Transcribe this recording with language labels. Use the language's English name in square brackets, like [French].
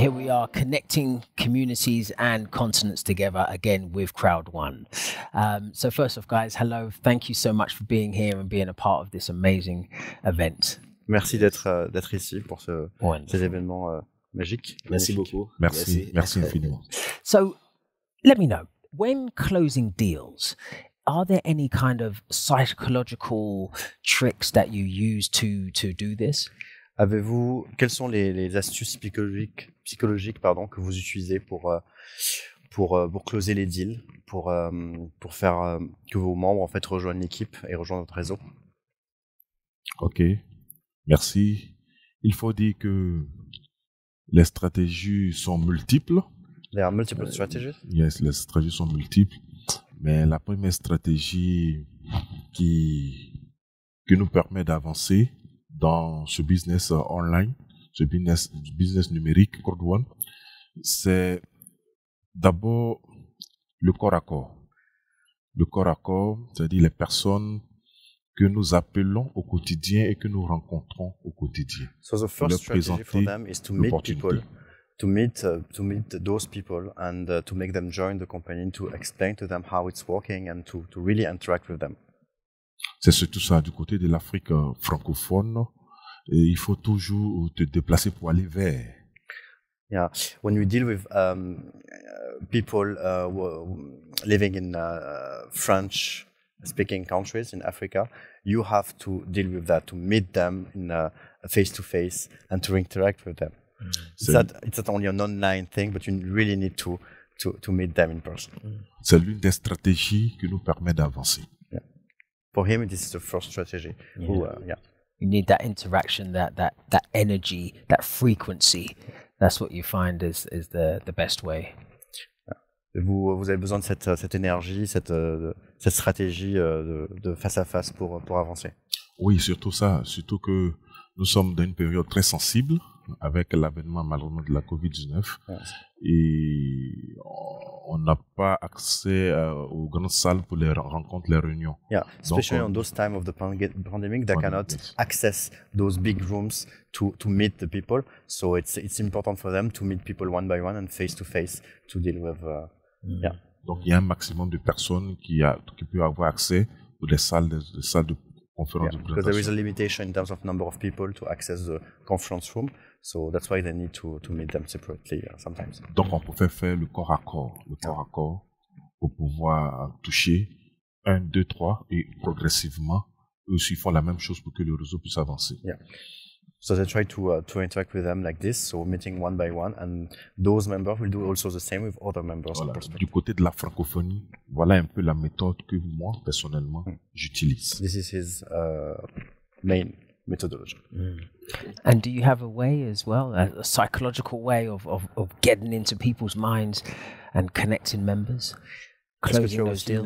[English] are connecting communities and continents together again with Crowd One. So first off, guys, hello. Thank you so much for being here and being a part of this amazing event. [French] Merci d'être ici pour ces événements magiques. Merci beaucoup. Merci infiniment. [English] So let me know, when closing deals, are there any kind of psychological tricks that you use to do this? [French] Quelles sont les astuces psychologiques que vous utilisez pour closer les deals, pour faire que vos membres en fait rejoignent l'équipe et rejoignent votre réseau? Ok, merci. Il faut dire que les stratégies sont multiples. [English] There are multiple strategies. [French] Yes, les stratégies sont multiples. Mais la première stratégie qui nous permet d'avancer dans ce business online, ce business numérique, Crowd One, c'est d'abord le corps à corps. Le corps à corps, c'est-à-dire les personnes que nous appelons au quotidien et que nous rencontrons au quotidien. [English] So the first strategy for them is to meet people, to meet those people and to make them join the company, to explain to them how it's working and to really interact with them. [French] C'est surtout ça du côté de l'Afrique francophone. Et il faut toujours te déplacer pour aller vers. [English] Yeah, when we deal with people living in French-speaking countries in Africa, you have to deal with that, to meet them in face-to-face and to interact with them. It's not only an online thing, but you really need to meet them in person. [French] C'est l'une des stratégies qui nous permet d'avancer. [English] Yeah. For him, this is the first strategy. Yeah. You need that interaction, that energy, that frequency. That's what you find is the best way. [French] Vous avez besoin de cette énergie, cette stratégie de face à face pour avancer. Oui, surtout ça. Surtout que nous sommes dans une période très sensible avec l'avènement malheureusement de la COVID-19. [English] Yes. [French] Et on n'a pas accès aux grandes salles pour les rencontres, les réunions. [English] Yeah, especially on those time of the pandemic, they cannot access those big rooms to meet the people. So it's important for them to meet people one by one and face to face to deal with. Yeah. [French] Donc il y a un maximum de personnes qui peuvent avoir accès aux salles de conférences de présentation. [English] Because there is a limitation in terms of number of people to access the conference room. So that's why they need to meet them separately sometimes. [French] Donc on peut faire le corps à corps, pour pouvoir toucher 1, 2, 3 et progressivement eux aussi font la même chose pour que le réseau puisse avancer. [English] Yeah. So they try to interact with them like this, so meeting one by one, and those members will do also the same with other members. [French] Voilà. Du côté de la francophonie, voilà un peu la méthode que moi personnellement j'utilise. [English] This is his main methodology. And do you have a way as well, a psychological way of getting into people's minds and connecting members, closing those deals?